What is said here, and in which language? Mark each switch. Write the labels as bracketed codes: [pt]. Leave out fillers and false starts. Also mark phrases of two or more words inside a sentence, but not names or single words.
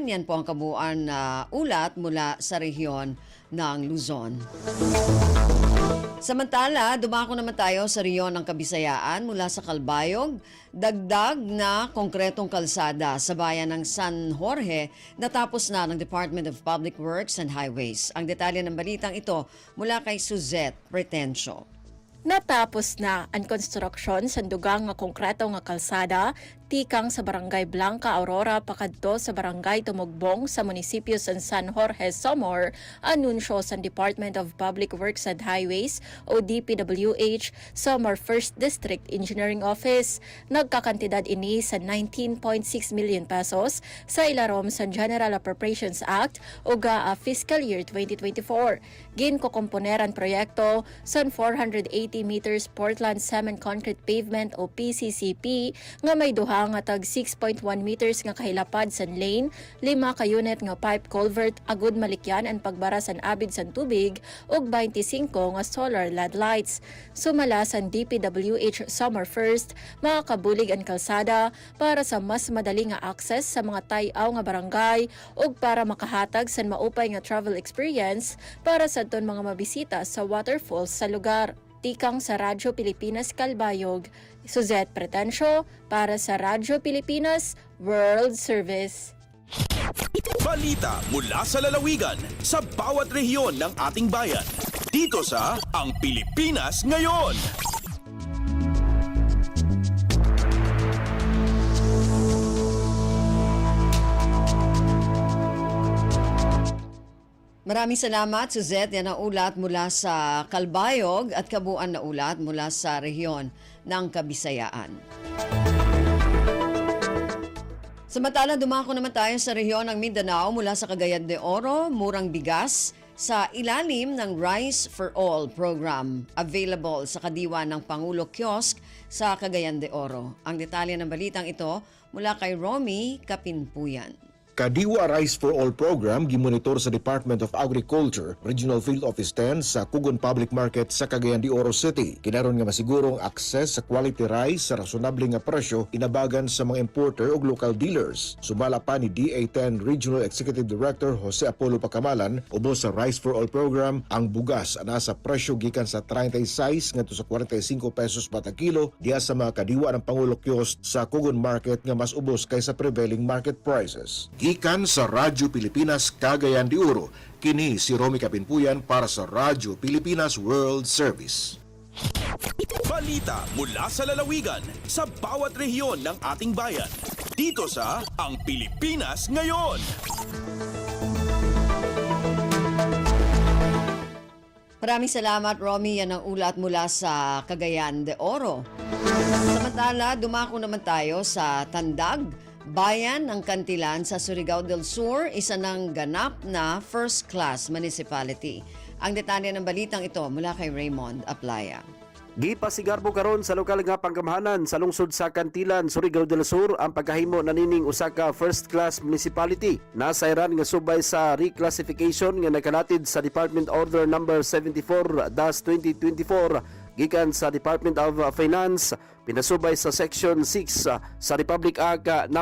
[tl] Yan po ang kabuuan na ulat mula sa rehiyon ng Luzon. Samantala, dumako naman tayo sa rehiyon ng Kabisayaan mula sa Calbayog. Dagdag na konkretong kalsada sa bayan ng San Jorge natapos na ng Department of Public Works and Highways. Ang detalye ng balitang ito mula kay Suzette Pretencio. [war] Natapos na ang konstruksyon sa dugang nga konkreto nga kalsada tikang sa Barangay Blanca Aurora pakadto sa Barangay Tumugbong sa munisipyo sa San Jorge, Samar, anunsyo sa Department of Public Works and Highways o DPWH Samar 1st District Engineering Office. Nagkakantidad ini sa 19.6 million pesos sa ilarom sa General Appropriations Act o GAA Fiscal Year 2024. Ginkokomponeran proyekto sa 480 meters Portland Cement Concrete Pavement o PCCP nga may duha nga tag 6.1 meters nga kahilapad san lane, 5 ka unit nga [en] pipe culvert [war] agud malikyan ang pagbara san abid san tubig ug 25 nga [en] solar LED lights. [war] Sumala san DPWH Summer First, makakabulig ang kalsada para sa mas madali nga access sa mga tay-aw nga barangay ug para makahatag san maupay nga [en] travel experience [war] para sa ton mga mabisita sa waterfalls sa lugar. Tikang sa Radyo Pilipinas Calbayog, Suzette Pretencio para sa Radyo Pilipinas World Service. [tl] Balita mula sa lalawigan sa bawat rehiyon ng ating bayan. Dito sa Ang Pilipinas Ngayon. Maraming salamat, Suzette. Yan ang ulat mula sa Calbayog at kabuuan na ulat mula sa rehiyon ng Kabisayaan. Samantala, dumako naman tayo sa rehiyon ng Mindanao mula sa Cagayan de Oro, murang bigas sa ilalim ng Rice for All program available sa kadiwa ng Pangulo Kiosk sa Cagayan de Oro. Ang detalye ng balitang ito mula kay Romy Kapinpuyan. [ceb] Kadiwa Rice for All program gimonitor sa Department of Agriculture, Regional Field Office 10 sa Kugon Public Market sa Cagayan de Oro City. Kinaron nga masigurong access sa [en] quality rice [ceb] sa rasonableng nga presyo inabagan sa mga importer ug [en] local dealers. [ceb] Sumala pa ni DA10 Regional Executive Director Jose Apollo Pacamalan, ubos sa Rice for All program, ang bugas ana sa presyo gikan sa 36 ngadto sa 45 pesos bata kilo diha sa mga kadiwa ng Pangulo Kiosk sa Kugon Market nga mas ubos kaysa [en] prevailing market prices. [ceb] Gikan sa Radyo Pilipinas Cagayan de Oro, kini si Romy Kapinpuyan para sa Radyo Pilipinas World Service. [tl] Balita mula sa lalawigan sa bawat rehiyon ng ating bayan. Dito sa Ang Pilipinas Ngayon. Maraming salamat, Romy. Yan ang ulat mula sa Cagayan de Oro. Samantala, dumako naman tayo sa Tandag, bayan ng Kantilan sa Surigao del Sur, isa ng ganap na [en] first-class municipality. [tl] Ang detalye ng balitang ito mula kay Raymond Aplaya. [ceb] Gipasigarbo karon sa lokal nga pangkamahanan sa lungsod sa Kantilan, Surigao del Sur ang pagkahimo na nining usa ka [en] first-class municipality. [ceb] Nasayran nga subay sa reclassification nga nakalatid sa Department Order No. 74-2024 gikan sa Department of Finance, pinasubay sa Section 6 sa Republic Act No.